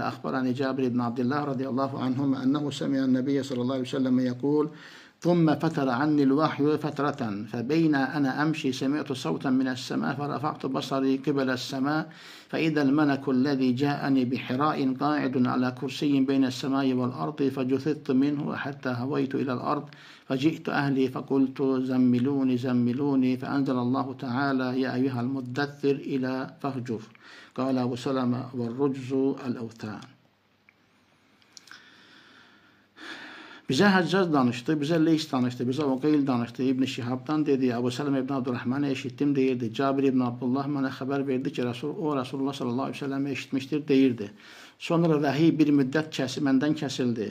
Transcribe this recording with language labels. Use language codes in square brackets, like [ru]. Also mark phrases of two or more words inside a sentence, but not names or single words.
[ar] أخبرني جابر بن عبد الله رضي الله عنهما أنه سمع النبي صلى الله عليه وسلم يقول ثم فتر عني الوحي فترة فبين أنا أمشي سمعت صوتا من السماء فرفعت بصري قبل السماء فإذا الملك الذي جاءني بحراء قاعد على كرسي بين السماء والأرض فجثثت منه حتى هويت إلى الأرض فجئت أهلي فقلت زملوني زملوني فأنزل الله تعالى يا أيها المدثر إلى فاهجر. قال أبو سلمة والرجز الأوثان. [az] Bizə Həccac danışdı, bizə Leys danışdı, bizə Uqeyl danışdı, İbn Şihabdan dedi, Əbu Sələmə ibn Abdurrahmanı eşitdim deyirdi. Cabir ibn Abdullah mənə xəbər verdi ki, o Rasulullah [ar] صلى الله عليه وسلم [az] eşitmişdir deyirdi. Sonra vəhiy bir müddət məndən kəsildi.